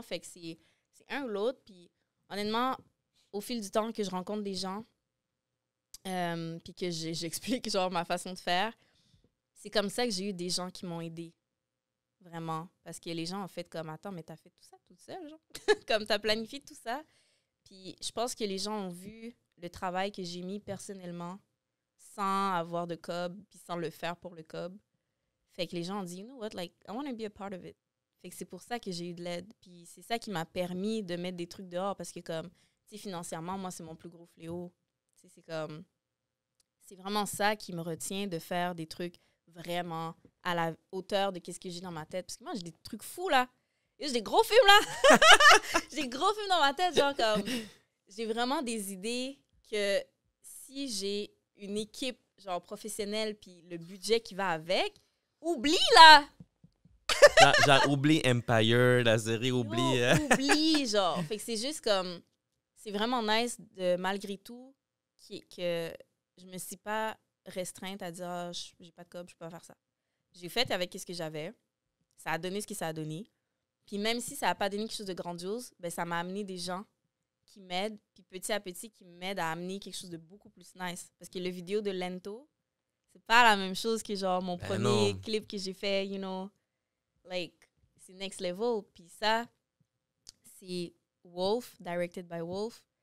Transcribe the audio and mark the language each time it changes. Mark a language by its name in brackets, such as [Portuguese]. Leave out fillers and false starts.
[French] Fait que c'est un ou l'autre. Puis honnêtement, au fil du temps que je rencontre des gens, puis que j'explique genre ma façon de faire, c'est comme ça que j'ai eu des gens qui m'ont aidé. Vraiment. Parce que les gens ont fait comme, attends, mais t'as fait tout ça toute seule, genre. Comme t'as planifié tout ça. Puis je pense que les gens ont vu le travail que j'ai mis personnellement sans avoir de cob, puis sans le faire pour le cob. Fait que les gens ont dit, [English] you know what, like, I want to be a part of it. [French] Fait que c'est pour ça que j'ai eu de l'aide. Puis c'est ça qui m'a permis de mettre des trucs dehors parce que comme, tu sais, financièrement, moi, c'est mon plus gros fléau. Tu sais, c'est comme, c'est vraiment ça qui me retient de faire des trucs vraiment à la hauteur de ce que j'ai dans ma tête. Parce que moi, j'ai des trucs fous, là. J'ai des gros films, là. J'ai des gros films dans ma tête, genre comme, j'ai vraiment des idées que si j'ai une équipe, genre, professionnelle, puis le budget qui va avec, oublie, là! Genre, oublie Empire, la série, oublie... Oublie, genre. Fait que c'est juste comme... C'est vraiment nice, de malgré tout, que je me suis pas restreinte à dire ah, j'ai pas de cob, je peux pas faire ça. J'ai fait avec ce que j'avais. Ça a donné ce que ça a donné. Puis même si ça n'a pas donné quelque chose de grandiose, ben ça m'a amené des gens qui m'aident, puis petit à petit, qui m'aident à amener quelque chose de beaucoup plus nice. Parce que le vidéo de Lento, c'est pas la même chose que genre mon premier clip que j'ai fait, [English] you know. [French] Like, c'est next level. Puis ça, c'est Wolf, [English] directed by Wolf.